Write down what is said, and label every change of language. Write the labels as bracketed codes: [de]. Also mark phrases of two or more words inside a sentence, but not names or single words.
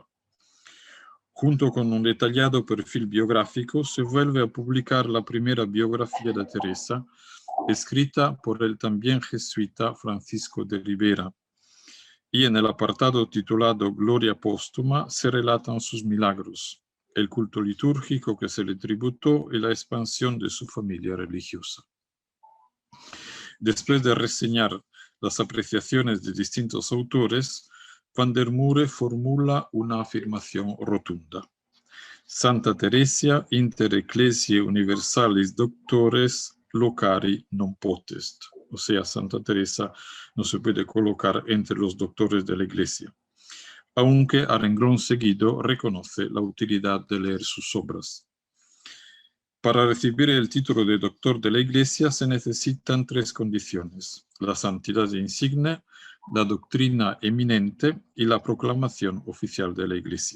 [es] Junto con un detallado perfil biográfico, se vuelve a publicar la primera biografía de Teresa, escrita por el también jesuita Francisco de Ribera, y en el apartado titulado Gloria Póstuma se relatan sus milagros, el culto litúrgico que se le tributó y la expansión de su familia religiosa. Después de reseñar las apreciaciones de distintos autores, Van der Moer formula una afirmación rotunda. [la] Santa Teresia inter ecclesiae universalis doctores locari non potest. [es] O sea, Santa Teresa no se puede colocar entre los doctores de la Iglesia. aunque a renglón seguido reconoce la utilidad de leer sus obras. Para recibir el título de doctor de la Iglesia se necesitan 3 condiciones: la santidad insigne, la doctrina eminente y la proclamación oficial de la Iglesia.